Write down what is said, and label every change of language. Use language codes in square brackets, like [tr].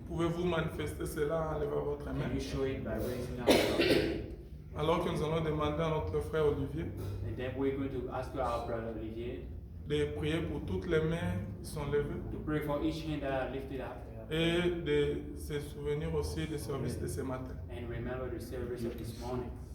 [fr] pouvez-vous manifester cela en levant votre main? [en] can you show it by raising up your hand? [fr] Alors que nous allons demander à notre frère Olivier [en] And then we're going to ask our brother Olivier [fr] de prier pour toutes les mains qui sont levées [en] to pray for each hand that are lifted up [fr] et de se souvenir aussi des services de ce matin. [en] and remember the service of this morning.